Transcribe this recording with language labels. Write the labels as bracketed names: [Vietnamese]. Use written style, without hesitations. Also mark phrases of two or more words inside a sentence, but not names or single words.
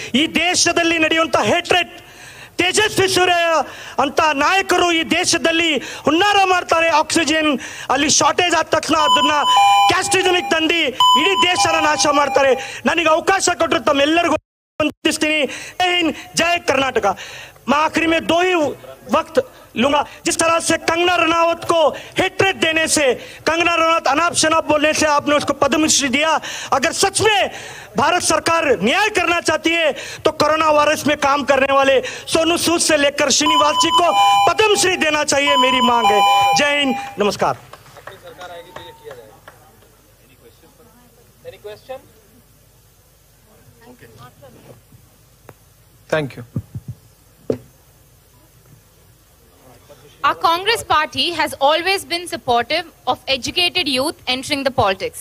[Kannada] ಈ ದೇಶದಲ್ಲಿ ನಡೆಯುವಂತ ಹೇಟ್ರೆಟ್, ತೇಜಸ್ವಿ ಸೂರ್ಯ ಅಂತ ನಾಯಕರು ಈ ದೇಶದಲ್ಲಿ ಹುನ್ನಾರ ಮಾಡ್ತಾರೆ. ಆಕ್ಸಿಜನ್ ಅಲ್ಲಿ ಶಾರ್ಟೇಜ್ ಆದ ತಕ್ಷಣ ಅದನ್ನ ಕ್ಯಾಸ್ಟ್ರಿಜನಿಗೆ ತಂದು ಇಡೀ ದೇಶನ ನಾಶ ಮಾಡ್ತಾರೆ. ನನಗೆ ಅವಕಾಶ ಕೊಟ್ಟರು ತಮ್ಮೆಲ್ಲರಿಗೂ ವಂದಿಸ್ತೀನಿ. [Hindi] जय हिंद, जय कर्नाटका. मैं आखिरी में 2 ही वक्त लूंगा. जिस तरह से कंगना रनावत को हेट्रेड देने से, कंगना रनावत अनाप शनाप बोलने से आपने उसको पद्मश्री दिया. अगर सच में भारत सरकार न्याय करना चाहती है तो कोरोना वायरस में काम करने वाले सोनू सूद से लेकर श्रीनिवास जी को पद्मश्री देना चाहिए, मेरी मांग है. जय हिंद, नमस्कार. [English] Thank you. Our Congress party has always been supportive of educated youth entering the politics.